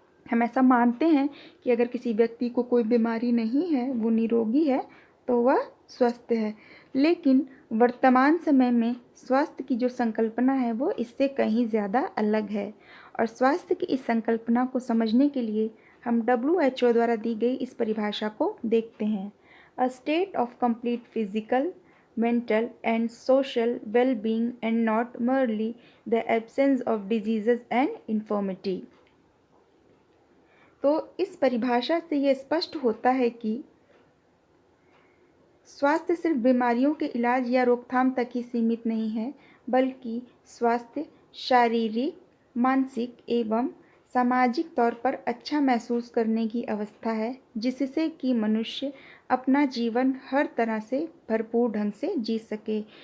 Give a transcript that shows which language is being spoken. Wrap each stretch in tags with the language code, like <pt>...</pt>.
<hi>हम ऐसा मानते हैं कि अगर किसी व्यक्ति को कोई बीमारी नहीं है, वो निरोगी है, तो वह स्वस्थ है। लेकिन वर्तमान समय में स्वास्थ्य की जो संकल्पना है वो इससे कहीं ज़्यादा अलग है, और स्वास्थ्य की इस संकल्पना को समझने के लिए हम WHO द्वारा दी गई इस परिभाषा को देखते हैं।</hi> <en>A state of complete physical, mental and social well-being and not merely the absence of diseases and infirmity।</en> <hi>तो इस परिभाषा से यह स्पष्ट होता है कि स्वास्थ्य सिर्फ बीमारियों के इलाज या रोकथाम तक ही सीमित नहीं है, बल्कि स्वास्थ्य शारीरिक, मानसिक एवं सामाजिक तौर पर अच्छा महसूस करने की अवस्था है, जिससे कि मनुष्य अपना जीवन हर तरह से भरपूर ढंग से जी सके।</hi>